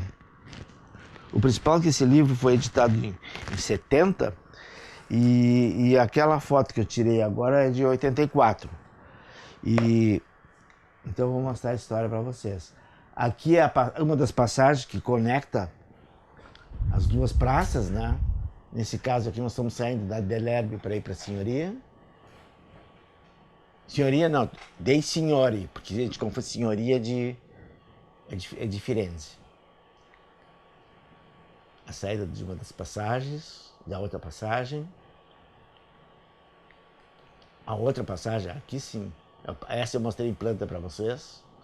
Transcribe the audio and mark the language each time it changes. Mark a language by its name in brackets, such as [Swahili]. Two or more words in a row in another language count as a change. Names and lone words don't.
[Portuguese] O principal é que esse livro foi editado em 70 e aquela foto que eu tirei agora é de 84. Então eu vou mostrar a história para vocês. Aqui é uma das passagens que conecta as duas praças, né? Nesse caso aqui nós estamos saindo da Delerbe para ir para a Signoria. Signoria não, dei Signori, porque a gente confunde Signoria é de Firenze. A saída de uma das passagens, da outra passagem. A outra passagem, aqui sim, essa eu mostrei em planta para vocês.